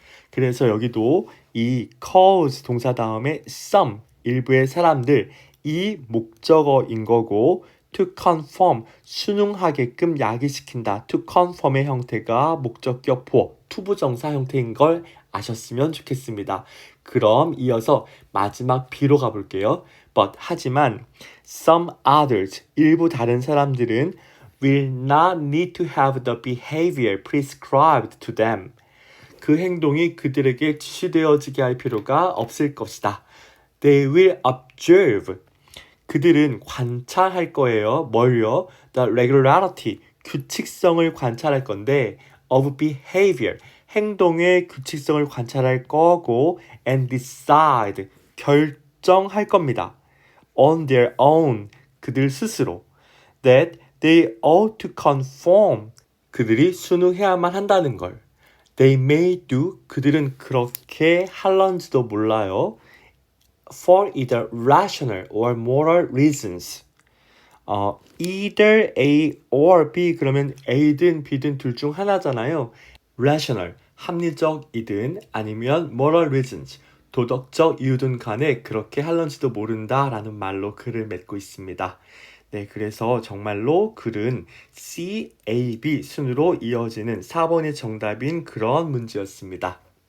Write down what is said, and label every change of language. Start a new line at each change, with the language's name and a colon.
Korean: 그래서 여기도 이 cause 동사 다음에 some 일부의 사람들 이 목적어인 거고 to conform 순응하게끔 야기시킨다. to conform의 형태가 목적격 보어 투부정사 형태인 걸 아셨으면 좋겠습니다. 그럼 이어서 마지막 B로 가볼게요.
English: But
Korean: 하지만
English: some others
Korean: 일부 다른 사람들은
English: will not need to have the behavior prescribed to them.
Korean: 그 행동이 그들에게 지시되어지게 할 필요가 없을 것이다.
English: They will observe.
Korean: 그들은 관찰할 거예요. 뭘요?
English: The regularity,
Korean: 규칙성을 관찰할 건데
English: of behavior,
Korean: 행동의 규칙성을 관찰할 거고
English: and decide,
Korean: 결정할 겁니다.
English: On their own,
Korean: 그들 스스로
English: that they ought to conform,
Korean: 그들이 순응해야만 한다는 걸.
English: They may do,
Korean: 그들은 그렇게 할런지도 몰라요.
English: For either rational or moral reasons. Either A or B
Korean: 그러면 A든 B든 둘 중 하나잖아요. Rational, 합리적이든 아니면
English: moral reasons,
Korean: 도덕적 이유든 간에 그렇게 할런지도 모른다라는 말로 글을 맺고 있습니다. 네, 그래서 정말로 글은 C, A, B 순으로 이어지는 4번이 정답인 그런 문제였습니다.